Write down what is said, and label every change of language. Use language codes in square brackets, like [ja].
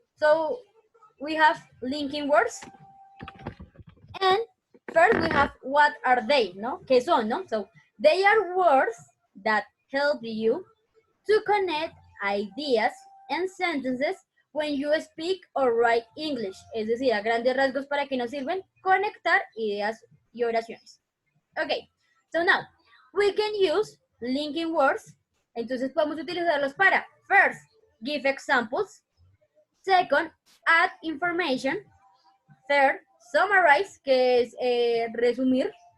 [en] So, we have linking words. And first we have what are they, ¿no? [es] ¿Qué son, no? [en] So, they are words that help you to connect ideas and sentences when you speak or write English. [es] Es decir, a grandes rasgos, ¿para qué nos sirven? Conectar ideas y oraciones. [en] Okay, so now, we can use linking words. [es] Entonces podemos utilizarlos para, [en] first, give examples. Second, add information. Third, summarize, [es] que es resumir.